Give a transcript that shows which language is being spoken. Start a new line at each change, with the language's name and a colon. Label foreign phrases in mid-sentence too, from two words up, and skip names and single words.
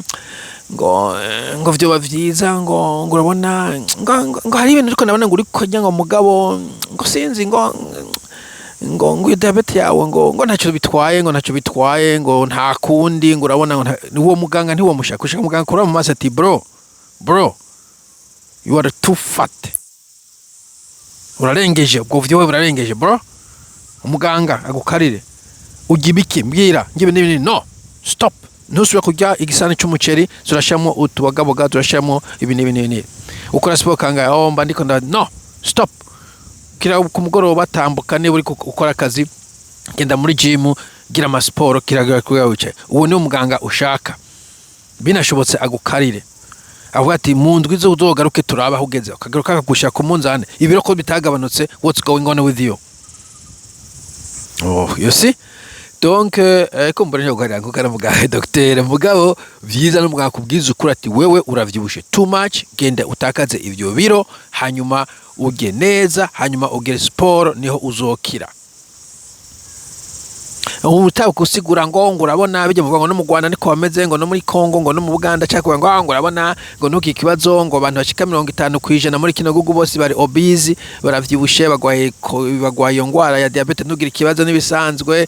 Rundi: ngo vyo bavyiza ngo urabona ngo hari ibintu ariko nabona ngo uri kujya ngo mugabo ngo sinzi ngo diabete yawe ngo ntacyo bitwaye ngo nta kundi ngo urabona ngo uwo muganga ntiwo mushaka. Ushaka muganga kuri mu maso ati
English: bro you are too fat,
Rundi: urarengeje ubwo vyo burarengeje bro. Umuganga agukarire ugibiki mbwira ngibe n'ibindi,
English: no stop,
Rundi: ntusubira kurya igisani cy'umuceri, turashamo utubagaboga, turashamo ibintu ukora siporo kanga mba ndiko
English: no stop,
Rundi: kira ku mugoroba tambuka, niba uri ukora akazi genda muri gym, gira amasiporo, kiragira kuya wicaye. Uwo ni umuganga ushaka, binashobotse agukarire avuga ati mu ndwi zo uzogaruke turaba aho ugeze, ukagaruka akagushyira ku munzane ibiro ko bitagabanutse,
English: what's going on with you? You see,
Rundi: donc ko mbona nyogaranga ukara muganga docteur mugabo vyiza no muganga kubwiza ukuri ati wewe uravyibushe
English: too much,
Rundi: genda utakaze ivyo biro hanyuma uge neza, hanyuma ugere sport, niho uzokira. Umutaba kusigura ngo urabona bijye muvuga ngo no mu Rwanda niko bameze, ngo no muri Kongo, ngo no mu Buganda cyakwa ngo urabona ngo nuki kibazo ngo abantu bashika 50% muri kino gugu bose bari obese, baravyibushe, bagwaye ngwara ya diabete, nugira ikibazo nibisanzwe.